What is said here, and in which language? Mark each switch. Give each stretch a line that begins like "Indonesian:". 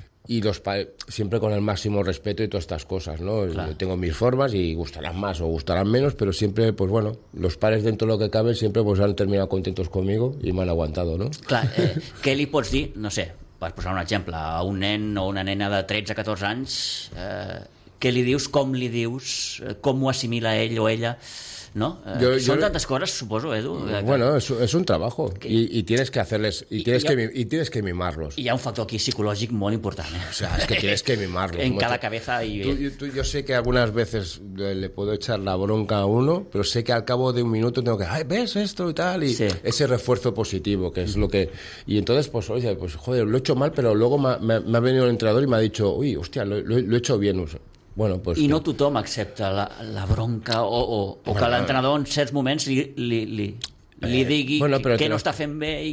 Spanish: Y los siempre con el máximo respeto y todas estas cosas, ¿no? Claro. Yo tengo mis formas y gustarán más o gustarán menos, pero siempre, pues bueno, los pares dentro de lo que cabe siempre pues han terminado contentos conmigo y me han aguantado, ¿no?
Catalan: Claro, ¿qué li pots dir, no sé, per posar un exemple, a un nen o una nena de 13 a 14 anys, què li dius, com ho assimila ell o ella...
Spanish: ¿No? Son tantas cosas, supongo, Edu. Bueno, es un trabajo y tienes que hacerles y tienes que mimarlos. Y hay un factor aquí psicológico muy importante. O sea, es que tienes que mimarlos. En cada cabeza. Yo sé que algunas veces le puedo echar la bronca a uno, pero sé que al cabo de un minuto tengo que, ay, ves esto y tal. Y sí, ese refuerzo positivo, que es, uh-huh, lo que. Y entonces, pues, oye, pues, joder, lo he hecho mal, pero luego me ha venido el entrenador y me ha dicho, uy, hostia, lo he hecho bien. Bueno, pues
Catalan: i no tothom accepta la bronca o que l'entrenador en certs moments li digui que no està fent bé.